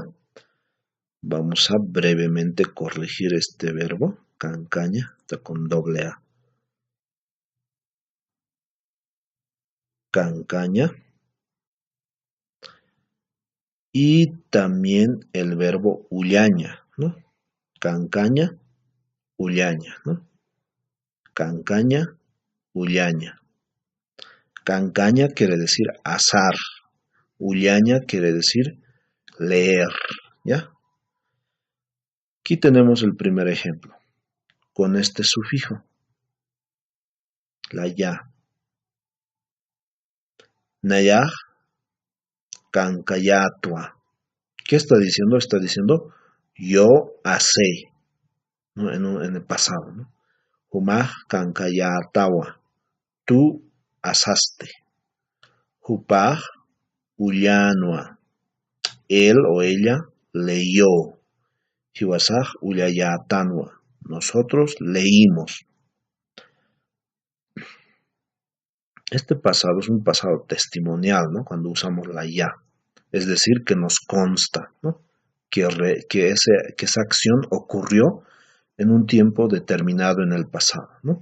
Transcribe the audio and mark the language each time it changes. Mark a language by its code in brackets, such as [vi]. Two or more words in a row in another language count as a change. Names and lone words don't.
[es] Vamos a brevemente corregir este verbo, cancaña, está con doble A. Cancaña. Y también el verbo ullaña, ¿no? [ay] Cancaña, ullaña, [es] ¿no? [ay] Cancaña, ullaña. [es] Cancaña quiere decir azar, ullaña quiere decir leer, ¿ya? Aquí tenemos el primer ejemplo, con este sufijo, la ya. [ay] Nayaj, cancayatua. [es] ¿Qué está diciendo? Está diciendo yo hacé, ¿no? En el pasado, ¿no? [ay] Humaj cancayatawa, [es] tú asaste. [ay] Hupaj ullanua, [es] él o ella leyó. [ay] Hiwasaj ullayatanwa, [es] nosotros leímos. Este pasado es un pasado testimonial, ¿no? Cuando usamos la ya. Es decir, que nos consta, ¿no? Que esa acción ocurrió en un tiempo determinado en el pasado, ¿no?